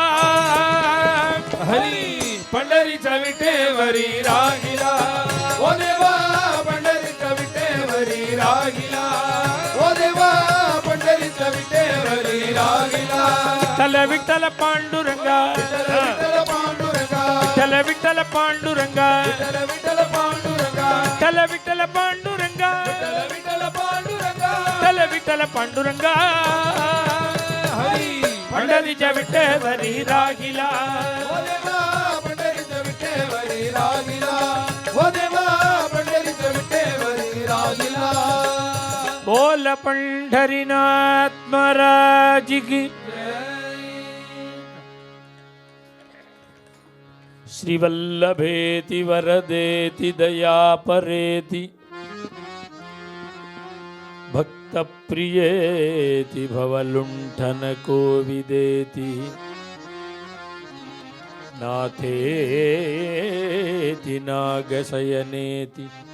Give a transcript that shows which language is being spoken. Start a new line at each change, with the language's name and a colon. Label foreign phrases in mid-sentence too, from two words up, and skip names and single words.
Marathi: हरी पंढरीच्या विटेवरी रागिला ओ देवा पंढरीच्या विटेवरी रागिला ओ देवा पंढरीच्या विटेवरी रागिला विठ्ठल विठ्ठल पांडुरंगा विठ्ठल विठ्ठल पांडुरंगा விட்டல பாண்டுரங்கா விட்டல விட்டல பாண்டுரங்கா விட்டல விட்டல பாண்டுரங்கா விட்டல விட்டல பாண்டுரங்கா விட்டல விட்டல பாண்டுரங்கா ஹரி पंढरीच्या विठेवरी राहिला ओ देवा पंढरीच्या विठेवरी राहिला ओ देवा पंढरीच्या विठेवरी राहिला बोल पंढरीनाथ महाराज की
Sanskrit: श्रीवल्लभेति वरदेति दयापरेति भक्तप्रियेति भवलुण्ठनकोविदेति नाथेति नागशयनेति